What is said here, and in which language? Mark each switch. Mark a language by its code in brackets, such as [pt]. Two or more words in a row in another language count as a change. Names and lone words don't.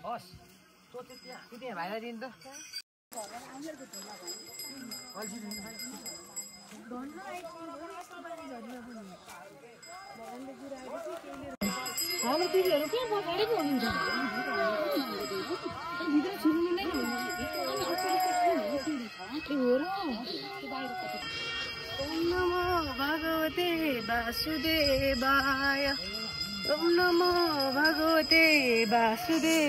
[ne] हस् तो त्यहाँ भाइलाई दिनु त हाम्रो दिदीहरू के पकाडेको हुनुहुन्छ भित्र छिर्नु नै [sa] ओम नमो भगवते वासुदेवाय ओम नमो भगवते वासुदेव